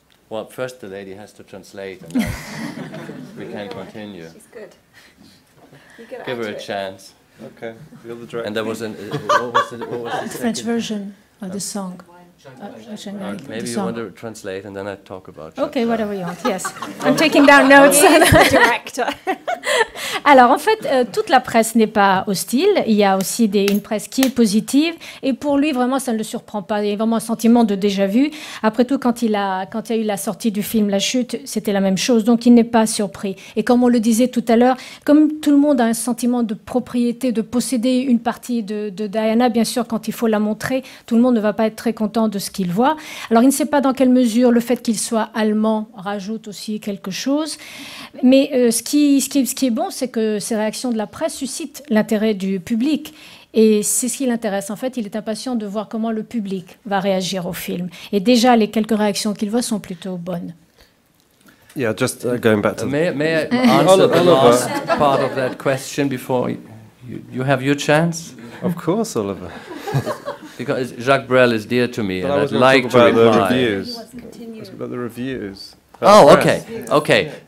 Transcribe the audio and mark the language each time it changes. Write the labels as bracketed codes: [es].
[en] Well, first the lady has to translate, and then we can continue. She's good. Give her a chance. Okay. The other director. And there was what was the French version of the song. Maybe you want to translate, and then I talk about. Okay, whatever you want. Yes, I'm taking down notes. Director. [fr] Alors en fait, toute la presse n'est pas hostile. Il y a aussi une presse qui est positive. Et pour lui, vraiment, ça ne le surprend pas. Il y a vraiment un sentiment de déjà-vu. Après tout, quand il y a eu la sortie du film La Chute, c'était la même chose. Donc il n'est pas surpris. Et comme on le disait tout à l'heure, comme tout le monde a un sentiment de propriété, de posséder une partie de Diana, bien sûr, quand il faut la montrer, tout le monde ne va pas être très content de ce qu'il voit. Alors il ne sait pas dans quelle mesure le fait qu'il soit allemand rajoute aussi quelque chose. Mais ce qui est bon, c'est que ces réactions de la presse suscitent l'intérêt du public. Et c'est ce qui l'intéresse. En fait, il est impatient de voir comment le public va réagir au film. Et déjà, les quelques réactions qu'il voit sont plutôt bonnes. [en] Yeah, just going back to... May I answer the last part of that question before you have your chance? Of course, Oliver. Because Jacques Brel is dear to me, but and I was I'd like to reply. the reviews. About the reviews. Oh, okay.